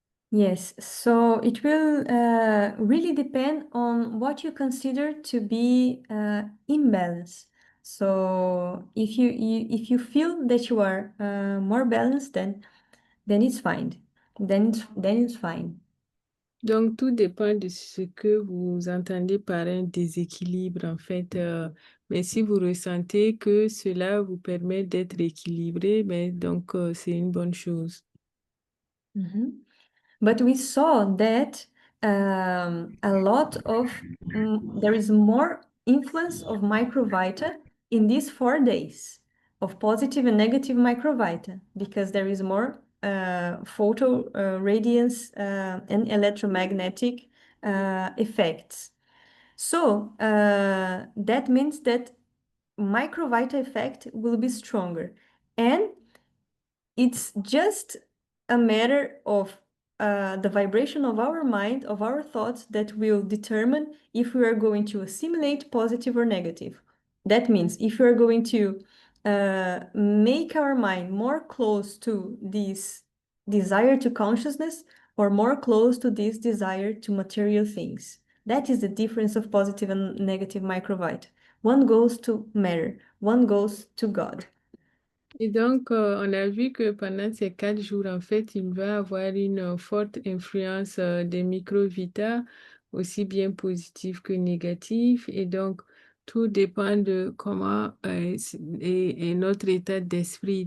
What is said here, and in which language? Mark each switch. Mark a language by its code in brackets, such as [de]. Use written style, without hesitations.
[en] Yes, so it will really depend on what you consider to be imbalance. So if you feel that you are more balanced, then it's fine. Then it's fine. [fr] Donc, tout dépend de ce que vous entendez par un déséquilibre, en fait. Mais si vous ressentez que cela vous permet d'être équilibré, ben, donc c'est une bonne chose. [en] But we saw that a lot of there is more influence of microvita in these 4 days of positive and negative microvita because there is more photo radiance and electromagnetic effects. So that means that microvita effect will be stronger, and it's just a matter of the vibration of our mind, of our thoughts, that will determine if we are going to assimilate positive or negative. That means if we are going to make our mind more close to this desire to consciousness or more close to this desire to material things. That is the difference of positive and negative microvita. One goes to matter, one goes to God. [fr] Et donc, on a vu que pendant ces 4 jours, en fait, il va avoir une forte influence des micro-vitas, aussi bien positifs que négatifs. Et donc, tout dépend de comment est notre état d'esprit.